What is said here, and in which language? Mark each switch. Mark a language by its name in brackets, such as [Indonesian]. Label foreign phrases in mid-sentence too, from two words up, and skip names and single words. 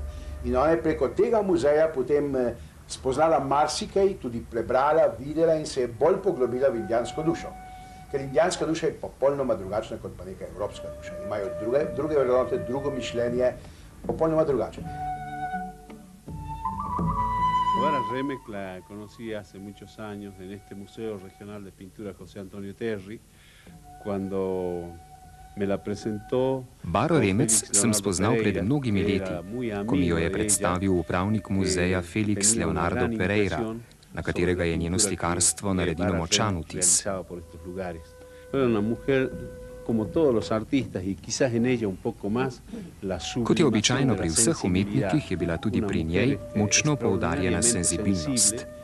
[Slovenian] In ona je preko tega muzeja potem spoznala marsikaj, tudi prebrala, videla in se je bolj poglobila v indijansko dušo. Ker indijanska duša je popolnoma drugačna kot pa neka evropska duša. Imajo druge vrednote, drugo mišljenje, popolnoma drugače. [Spanish] Bara Remek la conocí hace muchos años en este Museo Regional de Pintura José Antonio Terry, cuando me la presentó. [Slovenian] Baro Remek sem spoznal pred mnogimi leti, ko mi jo je predstavil upravnik muzeja Felix Leonardo Pereira, na katerega je njeno slikarstvo naredilo močan vtis. Kot je običajno pri vseh umetnikih, je bila tudi pri njej močno poudarjena senzibilnost.